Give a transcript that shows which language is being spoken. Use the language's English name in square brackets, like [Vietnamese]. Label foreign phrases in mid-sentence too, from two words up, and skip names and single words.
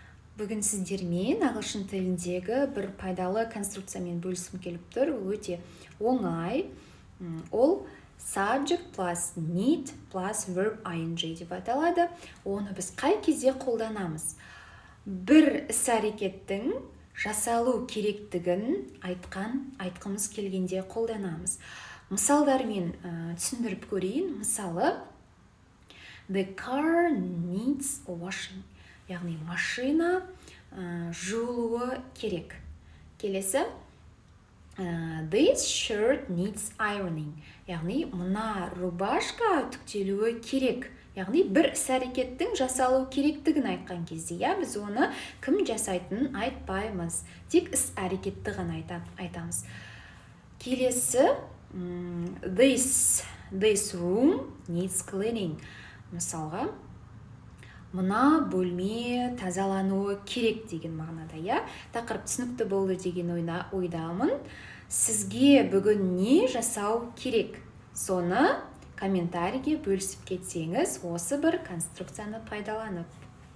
[Kazakh] Бүгін сіздермен ағылшын тіліндегі бір пайдалы конструкциямен бөлісім келіп тұр. Өте оңай. Ол [English] subject plus need plus verb ing [Kazakh] деп аталады. Оны біз қай кезде қолданамыз? Бір іс-әрекеттің жасалу керектігін айтқымыз келгенде қолданамыз. Мысалдармен түсіндіріп көрейін. Мысалы, [English] the car needs washing. [Kazakh] Яғни машина жуылуы керек. Келесі, [English] this shirt needs ironing. [Kazakh] Яғни мына рубашка үтіктелуі керек. Яғни бір іс-әрекеттің жасалу керектігін айтқан кезде, біз оны кім жасайтынын айтпаймыз. Тек іс-әрекетті ғана айтамыз. Келесі, [English] this room needs cleaning. [Kazakh] Мысалға, мына бөлме тазалануы керек деген мағынада, Тақырып түсінікті болды деген ойдамын. Сізге бүгін не жасау керек? Соны комментарийге бөлісіп кетсеңіз, осы бір конструкцияны пайдаланып.